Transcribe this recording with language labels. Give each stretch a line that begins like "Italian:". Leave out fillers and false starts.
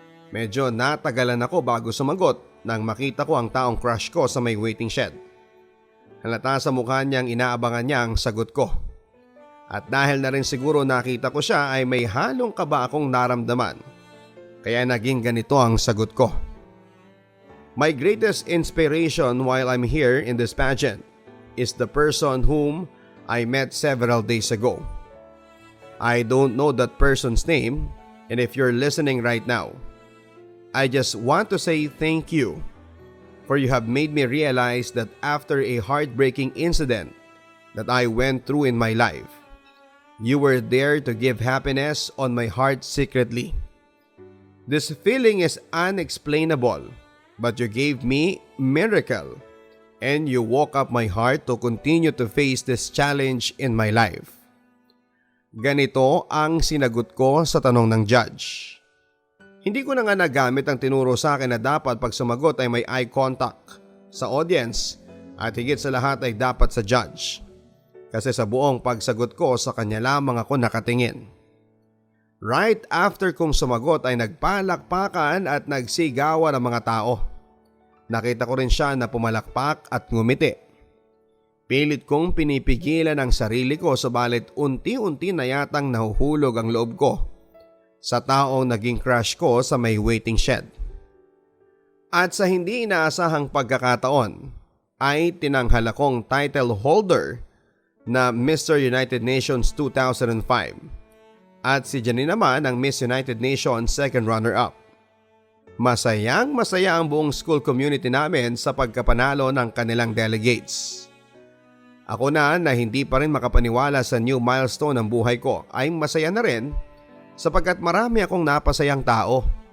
Filipino: Medyo natagalan ako bago sumagot nang makita ko ang taong crush ko sa may waiting shed. Halata sa mukha niyang inaabangan niya ang sagot ko. At dahil na rin siguro nakita ko siya ay may halong kaba akong naramdaman. Kaya naging ganito ang sagot ko.
English: My greatest inspiration while I'm here in this pageant is the person whom I met several days ago. I don't know that person's name, and if you're listening right now, I just want to say thank you for you have made me realize that after a heartbreaking incident that I went through in my life. You were there to give happiness on my heart secretly. This feeling is unexplainable, but you gave me miracle and you woke up my heart to continue to face this challenge in my life.
Filipino: Ganito ang sinagot ko sa tanong ng judge. Hindi ko na nga nagamit ang tinuro sa akin na dapat pag sumagot ay may eye contact sa audience at higit sa lahat ay dapat sa judge. Kasi sa buong pagsagot ko sa kanya lamang ako nakatingin. Right after kong sumagot ay nagpalakpakan at nagsigawan ang mga tao. Nakita ko rin siya na pumalakpak at ngumiti. Pilit kong pinipigilan ang sarili ko subalit unti-unti na yatang nahuhulog ang loob ko sa taong naging crush ko sa may waiting shed. At sa hindi inaasahang pagkakataon ay tinanghal akong title holder na Mr. United Nations 2005 at si Janine naman ang Miss United Nations second runner-up. Masayang masaya ang buong school community namin sa pagkapanalo ng kanilang delegates. Ako na hindi pa rin makapaniwala sa new milestone ng buhay ko ay masaya na rin sapagkat marami akong napasayang tao.